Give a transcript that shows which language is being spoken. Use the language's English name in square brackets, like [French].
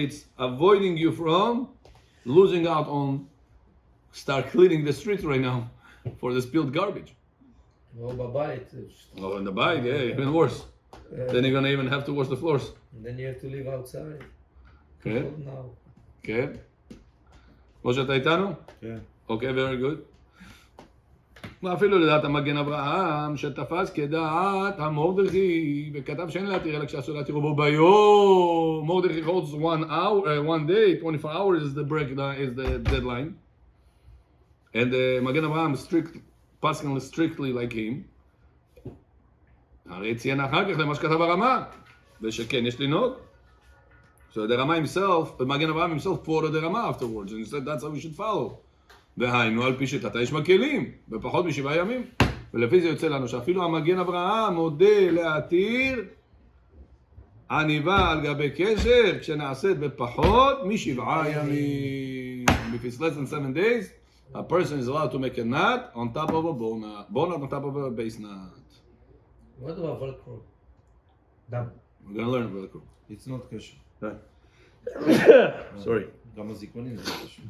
[English] It's avoiding you from losing out on start cleaning the streets right now for the spilled garbage. [Hebrew] או בבית. [English] Oh, in the bike, yeah, even worse. Then you're gonna even have to wash the floors. And then you have to live outside. Okay, Not now. okay. [Hebrew] משה, אתה איתנו? כן. [English] Okay, very good. [Hebrew] ואפילו לדעת המגן אברהם, שתפס כדעת המורדכי, וכתב שאין להתיר אלא כשאסור להתיר בו ביום. [English] מורדכי holds 1 day, 24 hours is the deadline. And מגן אברהם passing strictly like him. [Hebrew] הרי ציין אחר כך למה שכתב הרמה, ושכן יש לנהוג. [English] So the Rama himself, מגן אברהם himself quoted the Rama afterwards, and he said that's how we should follow. [Hebrew] והיינו על פי שיטתה יש מקלים, בפחות מ7 ימים. ולפי זה יוצא לנו שאפילו המגן אברהם מודה להתיר עניבה על גבי קשר, כשנעשית בפחות מ7 ימים. [English] If it's less than 7 days, a person is allowed to make a knot on top of a bonnet on top of a base knot. What about Velcro? We're going to learn Velcro. It's not kosher. Sorry. [Hebrew] גם הזיכרונים זה קשור.